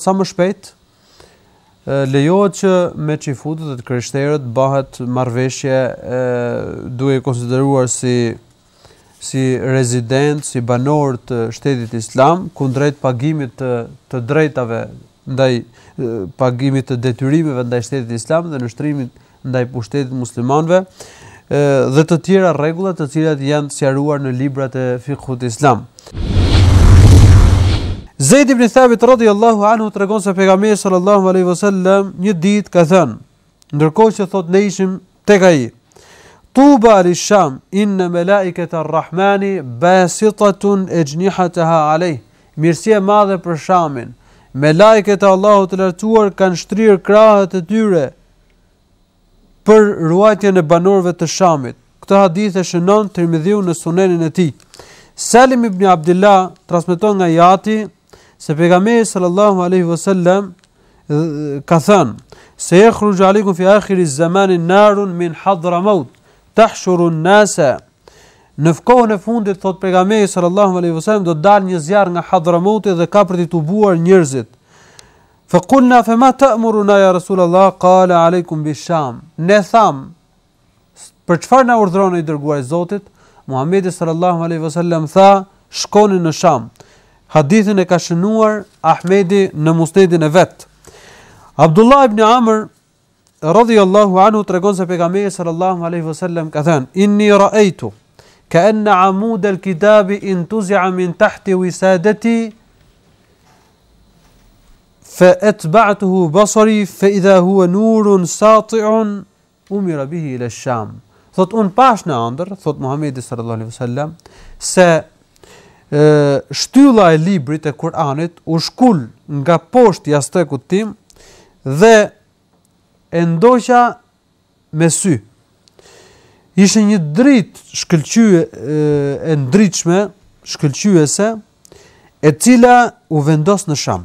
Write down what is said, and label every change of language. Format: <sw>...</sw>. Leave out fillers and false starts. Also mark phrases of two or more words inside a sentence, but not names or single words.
<sq>sa më shpejt, lejohet që me çifutët dhe të krishterët bëhet marrëveshje duke konsideruar si rezident, si banor të shtetit islam, kundrejt pagimit të drejtave ndaj pagimit të detyrimeve ndaj shtetit islam dhe nështrimit ndaj pushtetit muslimanëve, dhe të tjera rregulla të cilat janë sqaruar në librat e fiqhut islam. Zeid ibn Thabit</sq> <ar>رضي الله عنه</ar> <sq>tregon se pejgamberi</sq> <ar>صلى الله عليه وسلم</ar> <sq>një ditë ka thënë, ndërkohë që thotë ne ishim tek ai:</sq> <ar>طوبى للشام إن ملائكة الرحمن باسطة أجنحتها عليه.</ar> <sq>Mirësia e madhe për Shamin. Melajket e Allahut të lartësuar kanë shtrirë krahët e tyre për ruajtjen e banorëve të Shamit. Këtë hadith e shënon Tirmidhiu në Sunenin e tij. Salim ibn Abdullah transmeton nga Jati se pejgamberi</sq> <ar>صلى الله عليه وسلم</ar> <sq>ka thënë:</sq> <ar>"سيخرج عليكم في آخر الزمان نار من حضرموت تحشر الناس."</ar> <sq>Në kohën e fundit, thot pejgamberi</sq> <ar>صلى الله عليه وسلم,</ar> <sq>do të dalë një zjarr nga Hadramauti dhe ka për të tubuar njerëzit.</sq> <ar>فقلنا فما تأمرنا يا رسول الله قال عليكم بالشام.</ar> <sq>Ne tham, për çfarë na urdhëroni i dërguari i Zotit? Muhamedi</sq> <ar>صلى الله عليه وسلم</ar> <sq>tha, shkoni në Sham. Hadithin e ka shënuar Ahmedi në Musnedin e vet. Abdullah ibn Amr</sq> <ar>رضي الله عنه</ar> <sq>tregon se pejgamberi</sq> <ar>صلى الله عليه وسلم</ar> <sq>ka thënë:</sq> <ar>"إني رأيت كأن عمود الكتاب انتزع من تحت وسادتي فأتبعته بصري فإذا هو نور ساطع أمر به إلى الشام."</ar> <sq>Thot un pash në ëndër, thot Muhamedi</sq> <ar>صلى الله عليه وسلم,</ar> <sq>se shtylla e librit e Kur'anit u shkul nga poshtë jastekut tim dhe e ndoqa me sy. Ishte një dritë e ndritshme, shkëlqyese, e cila u vendos në Sham.</sq>